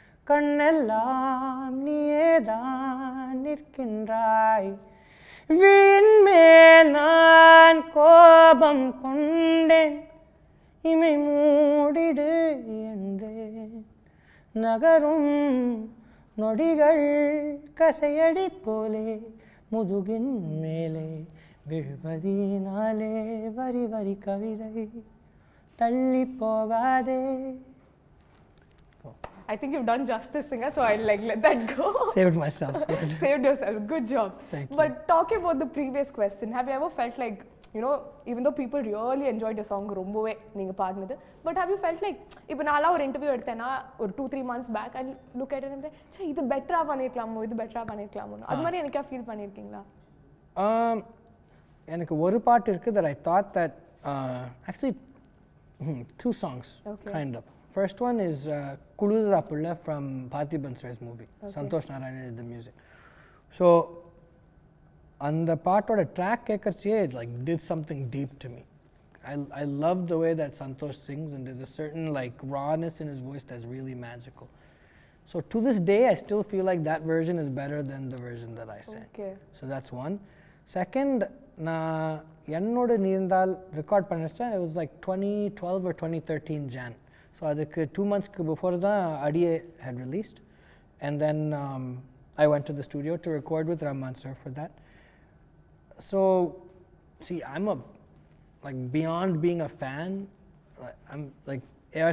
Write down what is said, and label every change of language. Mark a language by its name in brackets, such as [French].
[Tamil] கண்ணெல்லாம் நீயேதான் நிற்கின்றாய் விழியின் மேல் நான் கோபம் கொண்டேன் இமை மூடிடு என்றேன் நகரும் நொடிகள் கசையடி போலே முதுகின் மேலே விழுவதினாலே வரி வரி கவிதை தள்ளி போகாதே. [English] I think you've done justice, singer, so I'll let that go. Saved myself. Saved yourself. Good job. Thank you. But talking about the previous question, have you ever felt like, even though people really enjoyed your song [Tamil] ரொம்பவே நீங்க பாடுனது, [English] but have you felt like [Tamil] இப்போ நான்லாம் ஒரு interview எடுத்தேன்னா ஒரு [English] 2-3 months back I look at it and say [Tamil] இது பெட்டரா பண்ணிருக்கலாமோ இது பெட்டரா பண்ணிருக்கலாமோ அது மாதிரி எனக்கா ஃபீல் பண்ணிருக்கீங்களா? எனக்கு ஒரு பாட்டு இருக்கு [English] that I thought that actually two songs kind of. First one is Kuludra Pulla from Parthiban Sir's movie. Santosh Narayan did the music. So on the part of the track it like did something deep to me. I love the way that Santosh sings, and there's a certain like rawness in his voice that's really magical. So to this day I still feel like that version is better than the version that I sang. Okay. So that's one. [Tamil] Second, நான் என்னோட நீந்தால் record பண்ணிச்சேன். [English] It was like 2012 or 2013 Jan. So அதுக்கு 2 months before தான் Adiye had released, and then I went to the studio to record with Rahman sir for that. So see, I'm beyond being a fan, I'm like A.R.